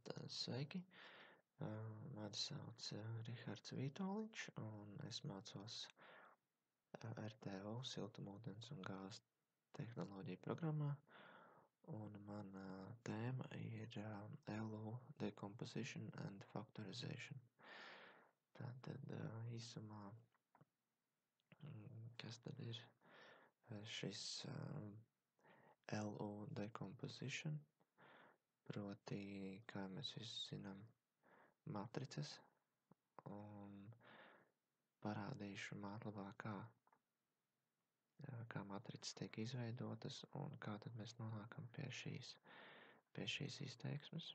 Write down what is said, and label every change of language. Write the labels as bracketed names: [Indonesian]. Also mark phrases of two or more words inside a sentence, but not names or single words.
[Latvian] Sveiki! Mani sauc Rihards Vītoliņš, un es mācos RTO siltumūdens un gāzes tehnoloģiju programmā, un mana tēma ir [English] LU decomposition and factorization. [Latvian] Tātad īsumā, kas tad ir šis [English] LU decomposition, [Latvian] proti, kā mēs visi zinām, matricas, un parādīšu mātlabā, kā matricas tiek izveidotas un kā tad mēs nonākam pie šīs izteiksmes.